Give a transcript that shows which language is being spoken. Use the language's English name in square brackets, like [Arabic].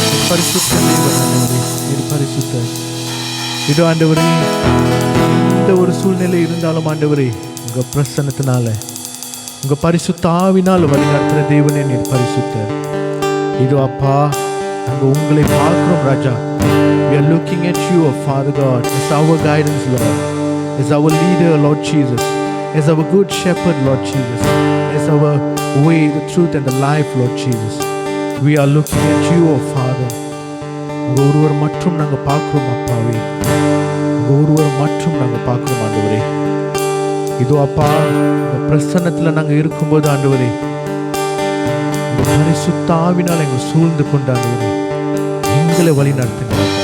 [Tamil] பரிசுத்த தேவன் ஆண்டவரே, நீர் பரிசுத்தர். இதோ ஆண்டவரே, எந்த ஒரு சூழ்நிலை இருந்தாலும் ஆண்டவரே, உங்க பிரசன்னத்தினால, உங்க பரிசுத்த ஆவினால் வழிநடத்துகிற தேவனே நீர் பரிசுத்தர். இதோ அப்பா, நாங்க உங்களை பார்க்கிறோம் ராஜா. [English] We are looking at you, Father God, as our guidance, Lord, as our leader, Lord Jesus, as our good shepherd, Lord Jesus, as our way, the truth and the life, Lord Jesus. We are looking at you, Father. [Tamil] உங்க ஒருவர் மட்டும் நாங்கள் பார்க்கிறோம் அப்பாவே, உங்க ஒருவர் மட்டும் நாங்கள் பார்க்கிறோம் ஆண்டவரே. இதோ அப்பா, உங்க பிரசன்னத்தில் நாங்கள் இருக்கும்போது ஆண்டவரே, உங்க பரிசுத்த ஆவினால் எங்களை சூழ்ந்து கொண்டு ஆண்டவரே, எங்களை வழி நடத்துங்க.